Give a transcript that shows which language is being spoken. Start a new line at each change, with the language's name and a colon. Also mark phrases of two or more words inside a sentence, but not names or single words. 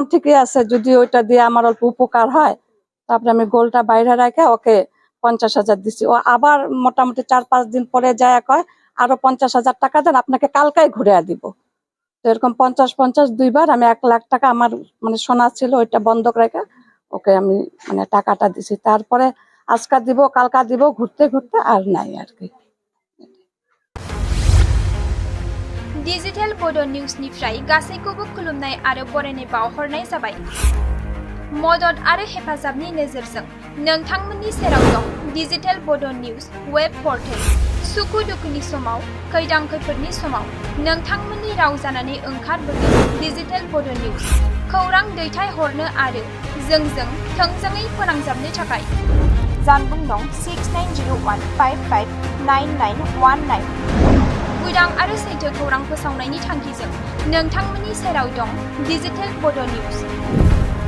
Bangla: ঠিকই আছে যদি ওইটা দিয়ে আমার অল্প উপকার হয় তারপরে আমি গোল্ডটা বাইরে রাখা ওকে 50,000 দিছি ও আবার মোটামুটি 4-5 দিন পরে যায় কয় আরো 50,000 টাকা দেন আপনাকে কালকাই ঘুরে দিব তো এরকম 50-50 দুইবার আমি 1 লাখ টাকা আমার মানে সোনা ছিল ওইটা বন্ধক রেখে ওকে আমি মানে টাকাটা দিছি তারপরে আজকা দিব কালকা দিব ঘুরতে ঘুরতে আর নাই আর কি
Bodo: डिजिटेल बड' निउसनिफ्राय गासैखौबो खुलुमनाय आरो बरायनाय बावहरनाय जाबाय मदद आरो हेफाजाबनि नोजोरजों नोंथांमोननि सेराव दं डिजिटेल बड' निउस वेब पर्टेल सुखु दुखुनि समाव खैदां खैफोदनि समाव नोंथांमोननि राव जानानै ओंखारबोगोन डिजिटेल बड' निउस खौरां दैथायहरनो आरो जोंजों थोंजोङै फोनांजाबनो थाखाय जानबुं नं 6901559919 उदां आरो सैथो खौरां फोसावनायनि थांखिजों नोंथांमोननि सेराव दं डिजिटेल बड' निउस